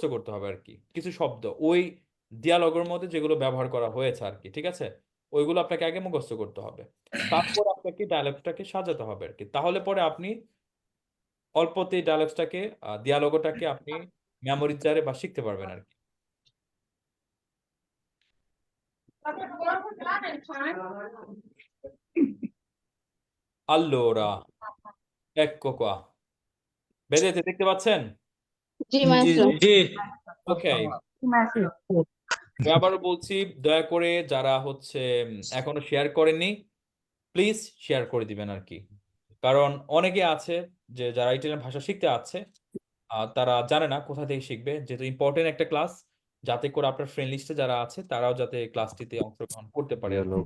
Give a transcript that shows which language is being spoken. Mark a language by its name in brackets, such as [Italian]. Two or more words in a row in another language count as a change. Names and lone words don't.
[Bangla] করতে হবে আর কি কিছু শব্দ ওই ডিয়ালগের মধ্যে যেগুলো ব্যবহার করা হয়েছে আর কি ঠিক আছে ওইগুলো আপনাকে আগে মুখস্থ করতে হবে তারপর আপনাকে ডায়লগটাকে সাজাতে হবে আর কি তাহলে পরে আপনি অল্পতেই ডায়লগসটাকে ডিয়ালগটাকে আপনি মেমোরিজারে বা শিখতে পারবেন আর কি [Italian] Allora, ecco qua. Vedete, [Bangla] দেখতে পাচ্ছেন? জি মাস্টার জি ওকে আবারও বলছি দয়া করে যারা হচ্ছে এখনো শেয়ার করেননি প্লিজ শেয়ার করে দিবেন আর কি কারণ অনেকে আছে যে যারা ইটালিয়ান ভাষা শিখতে আছে তারা জানে না কোথা থেকে শিখবে যেহেতু ইম্পর্টেন্ট একটা ক্লাস যাতে করে আপনার [English] friend list [Bangla] যারা আছে তারাও যাতে ক্লাসটিতে অংশগ্রহণ করতে পারে আর কি।